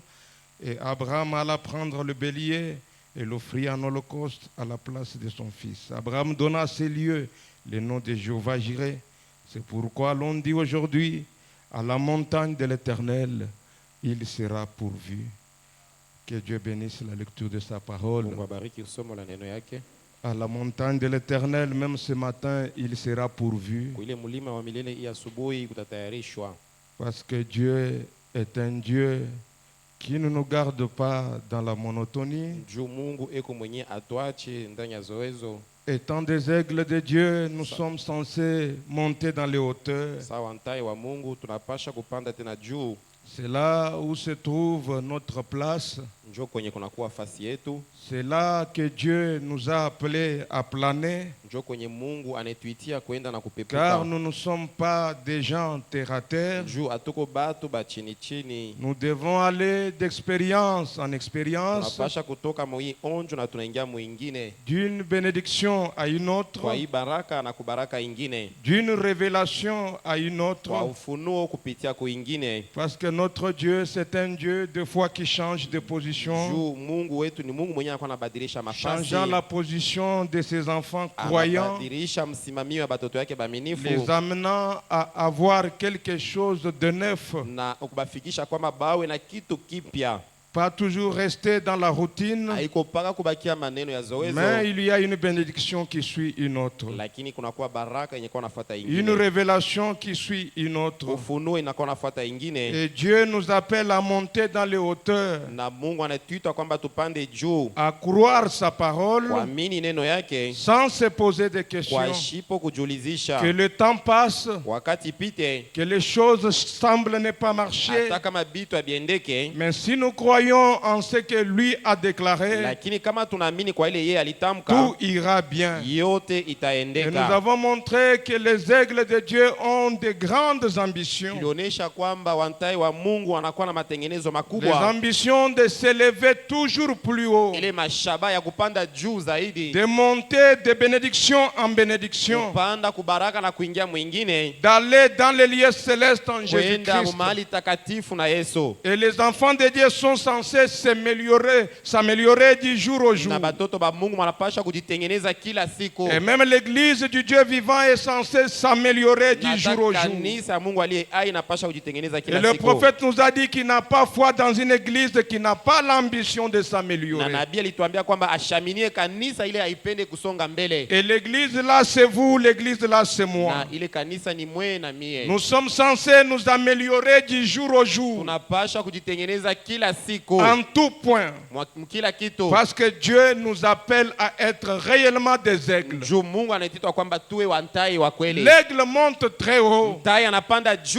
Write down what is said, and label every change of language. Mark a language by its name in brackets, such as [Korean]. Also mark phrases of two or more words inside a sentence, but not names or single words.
[French] Et Abraham alla prendre le bélier et l'offrit en holocauste à la place de son fils. Abraham donna à ces lieux le nom de Jéhovah Jireh. C'est pourquoi l'on dit aujourd'hui, à la montagne de l'Éternel, il sera pourvu. Que Dieu bénisse la lecture de sa parole. [Swahili] Mungu abariki somo la neno yake. [French] À la montagne de l'Éternel, même ce matin, il sera pourvu. [Swahili] Kwa ile mlima wa milele hii asubuhi kutatayarishwa, [French] Parce que Dieu est un Dieu qui ne nous garde pas dans la monotonie. [Swahili] juu Mungu eko mwenye atuache ndani ya zoezo. [French] Étant des aigles de Dieu, nous sommes censés monter dans les hauteurs. [Swahili] Sawa ntai wa Mungu tunapasha kupanda tena juu, [French] C'est là où se trouve notre place. [Swahili] njoo kwenye kunakuwa fasi yetu, [French] C'est là que Dieu nous a appelés à planer. [Swahili] njoo kwenye Mungu anetuitia kwenda na [French] Car [Swahili] kupepuka, [French] nous ne sommes pas des gens terre à terre. [Swahili] juu atuko batu ba chini chini. [French] Nous devons aller d'expérience en expérience, [Swahili] Tunapasha kutoka mwi onjo na tunaingia mwingine, [French] d'une bénédiction à une autre, [Swahili] kwa hii baraka na kubaraka ingine, [French] d'une révélation à une [Swahili] kwa [French] autre. [Swahili] ufunuo kupitia kuingine. [French] Parce que notre Dieu, c'est un Dieu de foi qui change de position, [Swahili] Juu Mungu wetu ni Mungu mwenye anakuwa anabadilisha mafasi, [French] changeant la position de ses enfants croyants, [Swahili] anabadilisha msimamio wa batoto yake baminifu, [French] les amenant à avoir quelque chose de neuf. [Swahili] na kubafikisha kwamba bawe na kitu kipya, [French] Pas toujours rester dans la routine, [Swahili] haiko paka kubakia maneno ya zoezo, [French] mais il y a une bénédiction qui suit une autre, [Swahili] lakini kunakuwa baraka yenye kwa nafuata [French] une [Swahili] ingine, [French] révélation qui suit une autre. [Swahili] ufunuo inakuwa nafuata ingine. [French] Et Dieu nous appelle à monter dans les hauteurs, [Swahili] Na Mungu anatuita kwamba tupande juu, [French] à croire sa parole, [Swahili] kuamini neno yake, [French] sans se poser des [Swahili] kwa [French] questions. [Swahili] shipo kujulizisha, [French] Que le temps passe, [Swahili] wakati pite, [French] que les choses semblent ne pas marcher, [Swahili] hata kama bitu abiendeke, [French] mais si nous croyons en ce que lui a déclaré, [Swahili] lakini kama tunaamini kwa ile yeye alitamka, [French] tout ira bien. [Swahili] yote [French] Et nous [Swahili] itaendeka. [French] avons montré que les aigles de Dieu ont de grandes ambitions. [Swahili] Ilionyesha kwamba wantai wa Mungu wanakuwa na matengenezo [French] Les [Swahili] makubwa, [French] ambitions de s'élever toujours plus haut, [Swahili] ile mashaba ya kupanda juu zaidi, [French] de monter de bénédiction en bénédiction, [Swahili] kupanda kubaraka na kuingia mwingine, [French] d'aller dans les lieux célestes en [Swahili] kwenda [French] Jésus-Christ. [Swahili] mahali takatifu na Yesu. [French] Et les enfants de Dieu sont censés s'améliorer du jour au jour. [Swahili] Na batoto ba Mungu wanapasha kujitengeneza kila siku, [French] Et même l'église du Dieu vivant est censée s'améliorer [Swahili] na [French] du jour au jour. [Swahili] kanisa ya Mungu aliye hai inapasha kujitengeneza [French] Et [Swahili] kila [French] le [Swahili] siku. [French] prophète nous a dit qu'il n'a pas foi dans une église qui n'a pas l'ambition de [Swahili] Na [French] s'améliorer. [Swahili] nabii alituambia kwamba ashaminie kanisa ile haipende kusonga mbele, [French] Et l'église là, c'est vous, l'église là, c'est moi. [Swahili] na ile kanisa ni mwe na mie. [French] Nous sommes censés nous améliorer du jour au jour, [Swahili] Tunapasha kujitengeneza kila siku [French] en tout point. [Swahili] kila kitu, [French] Parce que Dieu nous appelle à être réellement des aigles. [Swahili] juu Mungu anaitwa kwamba tuwe wantai wa kweli. [French] L'aigle monte très haut. [Swahili] Tai anapanda juu